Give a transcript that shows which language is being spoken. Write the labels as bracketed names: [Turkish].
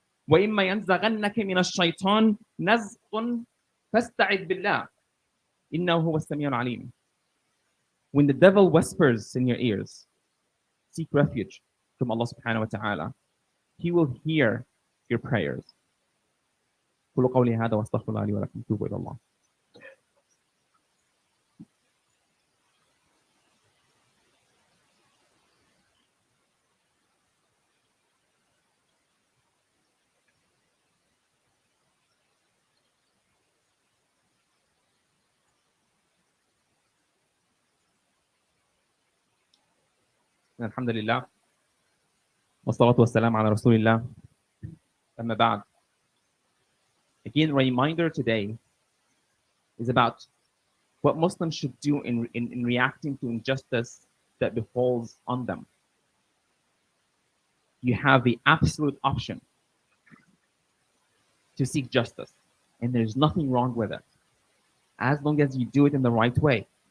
[Arabic] وَإِمَّا يَنْزَغَنَّكَ مِنَ الشَّيْطَانِ نَزْغٌ فَاسْتَعِذْ بِاللَّهِ إِنَّهُ هُوَ السَّمِيعُ الْعَلِيمُ. [English] When the devil whispers in your ears, seek refuge from Allah subhanahu wa ta'ala. He will hear your prayers. [Arabic] قولوا قولي هذا واستغفر الله لي ولكم توبوا إلى الله. الحمد لله والصلاة والسلام على رسول الله أما بعد. [English] Again, reminder today is about what Muslims should do in reacting to injustice that befalls on them. You have the absolute option to seek justice, and there's nothing wrong with it, as long as you do it in the right way.